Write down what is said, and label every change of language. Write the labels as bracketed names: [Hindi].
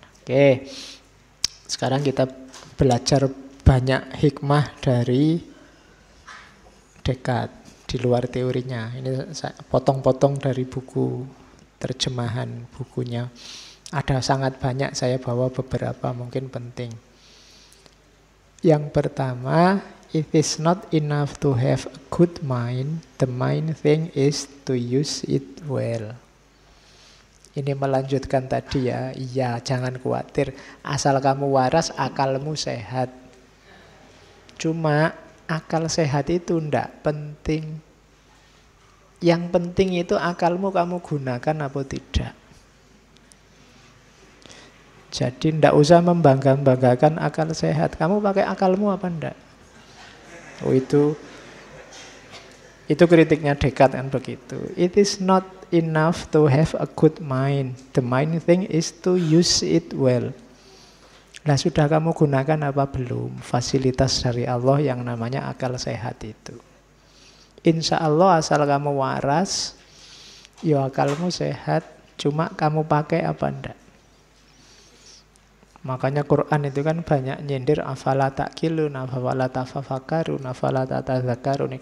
[Indonesian] Oke, sekarang kita belajar banyak hikmah dari Descartes di luar teorinya. Ini saya potong-potong dari buku terjemahan bukunya. Ada sangat banyak, saya bawa beberapa mungkin penting. Yang pertama, [English] it is not enough to have a good mind, the main thing is to use it well. [Indonesian] Ini melanjutkan tadi ya, iya jangan khawatir, asal kamu waras, akalmu sehat. Cuma akal sehat itu ndak penting. Yang penting itu akalmu kamu gunakan apa tidak. Jadi ndak usah membangga-banggakan akal sehat. Kamu pakai akalmu apa ndak? Oh itu kritiknya Descartes kan begitu. [English] It is not enough to have a good mind. The main thing is to use it well. [Indonesian] Nah sudah kamu gunakan apa belum fasilitas dari Allah yang namanya akal sehat itu? Insya Allah asal kamu waras, ya akalmu sehat, cuma kamu pakai apa enggak. Makanya Quran itu kan banyak nyindir [Arabic] afala ta'qilun, afala tafakkarun, afala tatadzakkarun.